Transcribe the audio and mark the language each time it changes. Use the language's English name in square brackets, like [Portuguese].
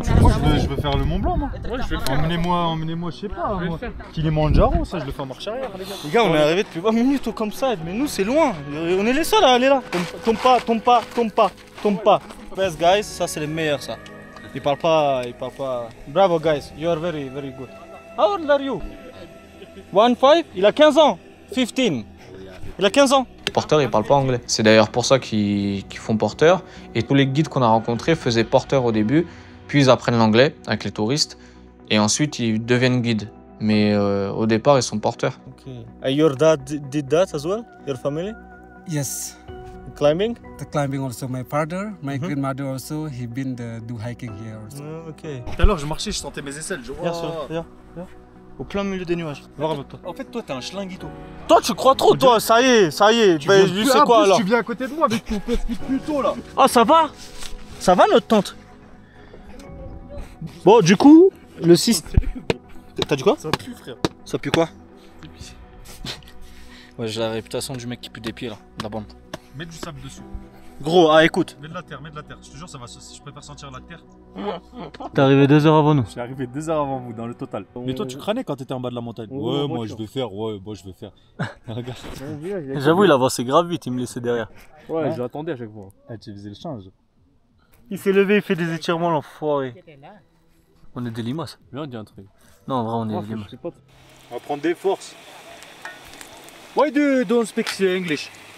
[French] Moi je veux faire le Mont Blanc, moi. Ouais, je vais le faire. Emmenez-moi, je sais pas, moi. Kilimanjaro, ça je le fais en marche arrière, les gars. Les gars, on est arrivé depuis 20 minutes au campsite, mais nous c'est loin. On est les seuls à aller là. Tombe pas. [English] Best guys, [French] ça c'est les meilleurs ça. Ils parlent pas. [English] Bravo guys, you are very good. How old are you? 1-5? [French] Il a 15 ans. 15. Il a 15 ans. Les porteurs, ils parlent pas anglais. C'est d'ailleurs pour ça qu'ils font porteur. Et tous les guides qu'on a rencontrés faisaient porteur au début, puis ils apprennent l'anglais avec les touristes, et ensuite ils deviennent guides. Mais au départ, ils sont porteurs. [English] Okay. And your dad did that as well? Your family? Yes. Climbing? The climbing also. My father, my grandmother also, he been do hiking here also. Ok. [French] Tout à l'heure, je marchais, je sentais mes aisselles. Bien sûr, viens. Au plein milieu des nuages. Va avec toi. En fait, toi, t'es un schlinguito. Toi, tu crois trop, toi. Ça y est. Ben, je sais quoi alors. Tu viens à côté de moi avec ton pesky plutôt là. Ah, ça va? Ça va notre tente? Bon, du coup, le 6. T'as dit quoi? Ça pue, frère. Ça pue quoi? Ouais, j'ai la réputation du mec qui pue des pieds là, la bande. Mets du sable dessus. Gros, écoute. Mets de la terre. Je te jure, ça va. Je préfère sentir la terre. T'es arrivé 2 heures avant nous. Je suis arrivé 2 heures avant vous dans le total. Mais toi, tu crânais quand t'étais en bas de la montagne. Ouais, moi je vais faire. Regarde. J'avoue, il avançait grave vite, il me laissait derrière. Ouais, je l'attendais à chaque fois. Ah, tu faisais le change. Il s'est levé, il fait des étirements, l'enfoiré. On est des limaces. Viens, on dit un truc. Non, en vrai, on est des limaces. On va prendre des forces. [English] Why do you don't speak English?